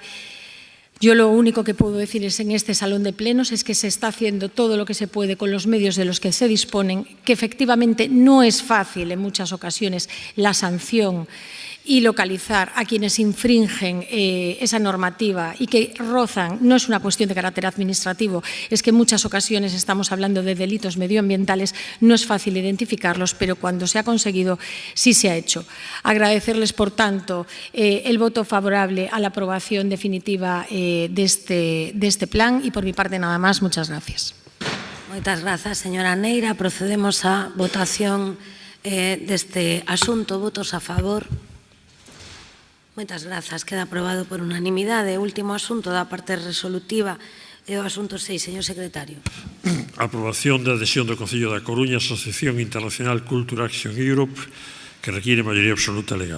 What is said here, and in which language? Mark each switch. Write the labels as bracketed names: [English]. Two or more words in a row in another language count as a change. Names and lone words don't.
[Spanish] yo lo único que puedo decir es en este salón de plenos es que se está haciendo todo lo que se puede con los medios de los que se disponen, que efectivamente no es fácil en muchas ocasiones la sanción y localizar a quienes infringen esa normativa y que rozan, no es una cuestión de carácter administrativo, es que en muchas ocasiones estamos hablando de delitos medioambientales, no es fácil identificarlos, pero cuando se ha conseguido, sí se ha hecho. Agradecerles, por tanto, el voto favorable a la aprobación definitiva de este plan y por mi parte nada más, muchas gracias. [Galician] Moitas grazas, señora Neira. Procedemos a votación deste asunto. Votos a favor. Moitas grazas. Queda aprobado por unanimidade. Último asunto da parte resolutiva é o asunto 6, señor secretario. Aprobación da adhesión do Concello da Coruña á Asociación Internacional Culture Action Europe que requiere maioría absoluta legal.